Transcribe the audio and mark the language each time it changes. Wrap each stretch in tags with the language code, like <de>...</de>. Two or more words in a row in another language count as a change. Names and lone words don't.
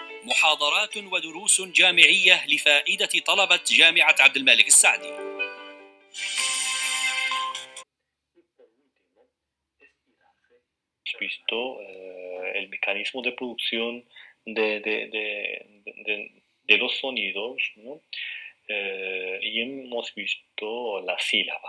<ar>محاضرات ودروس جامعية لفائدة طلبة جامعة عبد الملك السعدي.</ar> <es>Visto el mecanismo de producción de los sonidos, ¿no? Y hemos visto la sílaba.</es>